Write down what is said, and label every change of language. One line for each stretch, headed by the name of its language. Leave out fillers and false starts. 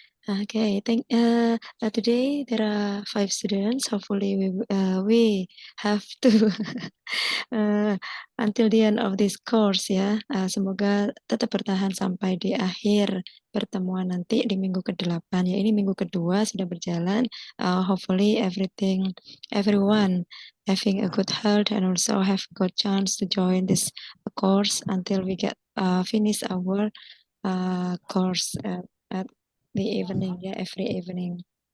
English: Okay, today there are 5 students. Hopefully we have to uh, until the end of this course ya.
Indonesian: Semoga tetap bertahan sampai di akhir pertemuan nanti di minggu ke-8 ya. Ini minggu kedua sudah berjalan.
English: Hopefully everyone having a good health and also have good chance to join this course until we get finish our course at the evening ya, every evening.